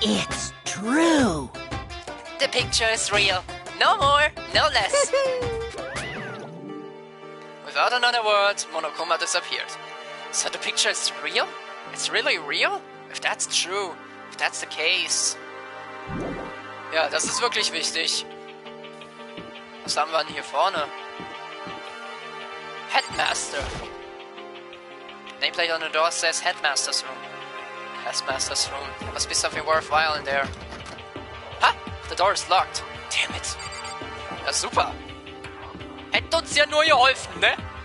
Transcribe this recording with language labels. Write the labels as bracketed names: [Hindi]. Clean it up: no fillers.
[English] it's true. The picture is real. No more, no less. Without another word, Monokuma disappeared. So the picture is real? It's really real? If that's true, if that's the case. [German] Ja, das ist wirklich wichtig. Was haben wir denn hier vorne? [English] Headmaster. Nameplate on the door says Headmaster's room. Headmaster's room. There must be something worthwhile in there. Ha! The door is locked. Damn it. [German] Ja, super. Hätte uns ja nur geholfen, ne?